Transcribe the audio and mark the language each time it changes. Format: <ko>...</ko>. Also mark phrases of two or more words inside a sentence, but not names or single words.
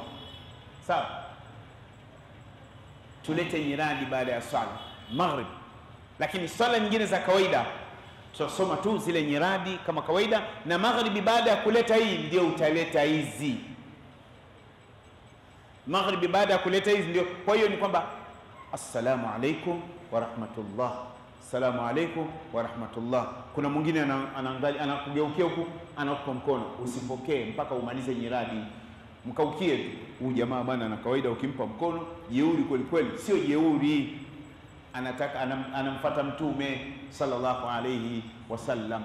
<sw>Sawa, tulete nyiradi baada ya swala maghrib, lakini swala nyingine za kawaida tutasoma tu zile nyiradi kama kawaida, na maghribi baada ya kuleta hii ndio utaleta hizi. Maghribi baada ya kuleta hizi ndio. Kwa hiyo ni kwamba</sw> <ar>السلام عليكم ورحمة الله, السلام عليكم ورحمة الله.</ar> <sw>Kuna mwingine anaangalia, anakugeukia huku, anakupa mkono, usipokee mpaka umalize nyiradi. Mkaukie tu, huyu jamaa bwana na kawaida ukimpa mkono jeuri kweli kweli. Sio jeuri, anataka anamfuata mtume</sw> <ar>صلى الله عليه وسلم.</ar>